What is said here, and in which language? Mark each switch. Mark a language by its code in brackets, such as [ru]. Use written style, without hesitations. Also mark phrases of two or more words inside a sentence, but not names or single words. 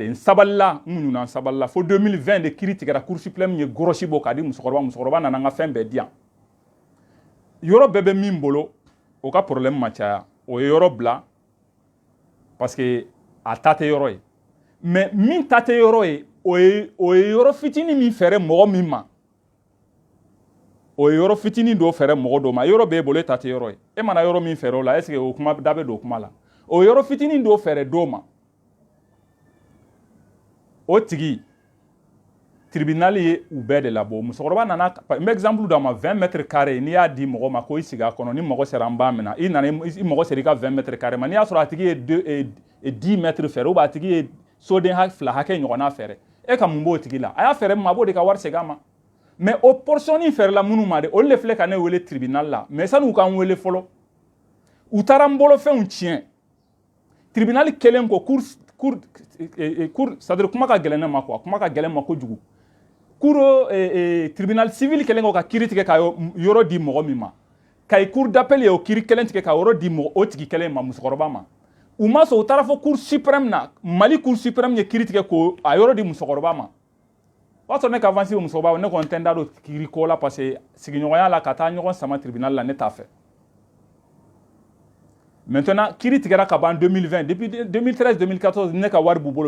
[bm] n sabalila n muɲuna n sabalila fo 2020 de kiiri tigɛra [fr] cour suprême [bm] ye gɔrɔsi bɔ k'a di musokɔrɔba nana n ka fɛn bɛɛ di yan yɔrɔ bɛɛ bɛ min bolo o ka problème ma caya o ye yɔrɔ bila parce que a ta tɛ yɔrɔ ye mais min ta tɛ yɔrɔ ye o ye yɔrɔ fitinin min fɛrɛ mɔgɔ min ma o ye yɔrɔ fitinin dɔ fɛrɛ mɔgɔ dɔ ma yɔrɔ b'e bolo e ta tɛ yɔrɔ ye e mana yɔrɔ min fɛrɛ o la [fr] est ce que [bm] o kuma da bɛ don o kuma la o yɔrɔ fitinin dɔ fɛrɛ dɔ ma o tigi tribunal ye u bɛɛ de labɔ musokɔrɔba nana n bɛ exemple d'a ma 20 [fr] mètres carrés [bm] n'i y'a di mɔgɔ ma ko i sigi a kɔnɔ ni mɔgɔ sera an b'a minɛ i nana i mɔgɔ sera i ka 20 [fr] mètres carrés [bm] ma n'i y'a sɔrɔ a tigi ye 10 mètres fɛrɛ [fr] ou bien [bm] a tigi ye soden fila hakɛ ɲɔgɔnna fɛrɛ e ka mun b'o tigi la a y'a fɛrɛ min ma a b'o de ka wari segin a ma mais o portionnin fɛrɛla minnu ma de olu de filɛ ka ne wele tribunal la mais san'u k'an wele fɔlɔ u taara n bolofɛnw tiɲɛ tribunal kelen ko cour c'est-à-dire kuma ka gɛlɛn ne ma quoi kuma ka gɛlɛn ma kojugu [fr] tribunal civil [bm] kelen ko ka kiiri tigɛ ka yɔrɔ di mɔgɔ min ma Kayi [fr] cour d'appel [bm] ye o kiiri kelen tigɛ ka yɔrɔ di o tigi kelen ma musokɔrɔba ma u ma sɔn u taara fɔ [fr] cour suprême [bm] na Mali [fr] cour suprême [bm] ye kiiri tigɛ k'o a yɔrɔ di musokɔrɔba ma o y'a sɔrɔ ne ka avance o musokɔrɔba ne kɔni tɛ n da don kiiri ko la parce que sigiɲɔgɔnya la ka taa ɲɔgɔn sama tribunal la ne t'a fɛ Maintenant, kiri tigara ka ban 2020, depuis 2013-2014, ne ka wari bubolo.